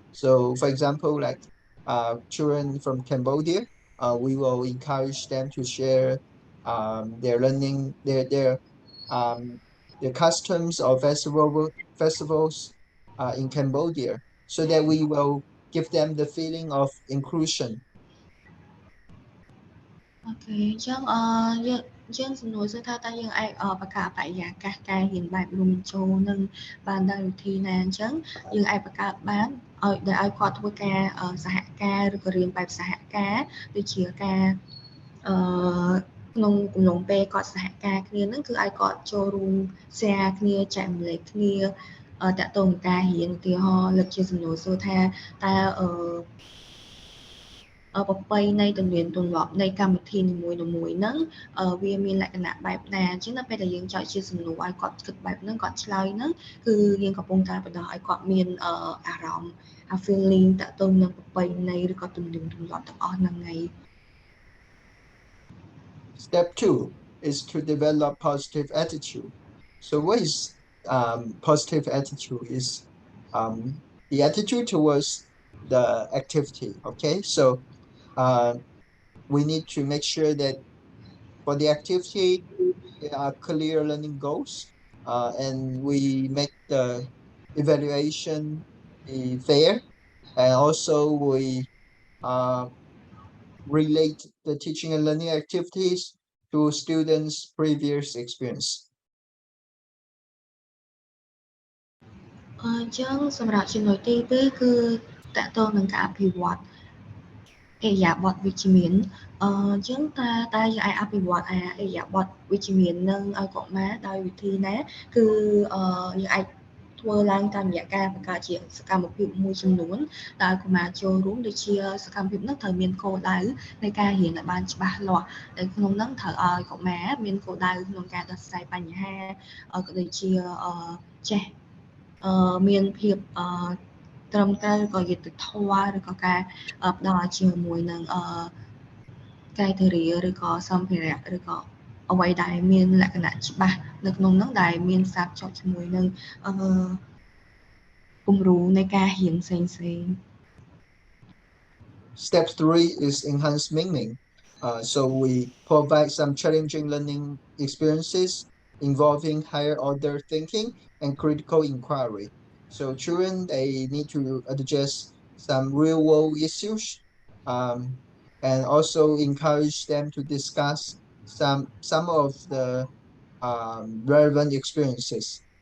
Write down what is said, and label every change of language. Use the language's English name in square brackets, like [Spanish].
[English] So for example, like children from Cambodia, we will encourage them to share their learning, their customs or festivals in Cambodia, so that we will give them the feeling of inclusion. [Khmer] អូខេអញ្ចឹង យើងសំណួរសួរថាតើយើងអាចបង្កើតបរិយាកាសការរៀនបែបរួមបញ្ចូលនឹងបានដោយវិធីណាអញ្ចឹងយើងអាចបង្កើតបានឲ្យគាត់ធ្វើការសហការឬក៏រៀនបែបសហការដូចជាការក្នុងកំឡុងពេលគាត់សហការគ្នាហ្នឹងគឺឲ្យគាត់ចូលរួម share គ្នាចែកម្លែកគ្នាតាក់ទងនឹងការរៀនឧទាហរណ៍លើកជាសំណួរសួរថាតើ ប្រពៃណីទំនៀមទម្លាប់នៃកម្មវិធីនីមួយៗហ្នឹងវាមានលក្ខណៈបែបណាអញ្ចឹងដល់ពេលដែលយើងចោទជាសំណួរឲ្យគាត់គិតបែបហ្នឹងគាត់ឆ្លើយហ្នឹងគឺយើងកំពុងតែបណ្ដោះឲ្យគាត់មានអារម្មណ៍ feeling តាក់ទងនឹងប្រពៃណីឬក៏ទំនៀមទម្លាប់ទាំងអស់ហ្នឹងហើយ [English] Step 2 is to develop positive attitude. So what is positive attitude is the attitude towards the activity. Okay, so we need to make sure that for the activity there are clear learning goals, and we make the evaluation fair, and also we relate the teaching and learning activities to students' previous experience. [Khmer] អញ្ចឹងសម្រាប់ចំណុចទី2គឺតកតងនឹងការអភិវឌ្ឍអេយ៉ាបទវិជ្ជមានអញ្ចឹងតើយើងអាចអភិវឌ្ឍអេយ៉ាបទវិជ្ជមាននឹងឲ្យកុមារដោយវិធីណាគឺយើងអាចធ្វើឡើងតាមរយៈការបង្កើតជាសកម្មភាពមួយចំនួនដែលកុមារចូលរួមដូចជាសកម្មភាពនោះត្រូវមានគោលដៅនៃការរៀនឲ្យបានច្បាស់លាស់ដែលក្នុងនោះត្រូវឲ្យកុមារមានគោលដៅក្នុងការដោះស្រាយបញ្ហាក៏ដូចជាចេះ មានភាពត្រឹមត្រូវក៏យុត្តិធម៌ឬក៏ការផ្ដល់ជាមួយនឹងកាយធារាឬក៏សម្ភារៈឬក៏អ្វីដែលមានលក្ខណៈច្បាស់នៅក្នុងនោះដែលមានផ្សារភ្ជាប់ជាមួយនឹងគំរូនៃការរៀនផ្សេងៗ [English] Step 3 is enhanced meaning. So we provide some challenging learning experiences involving higher order thinking and critical inquiry. So children, they need to address some real world issues, and also encourage them to discuss some of the relevant experiences.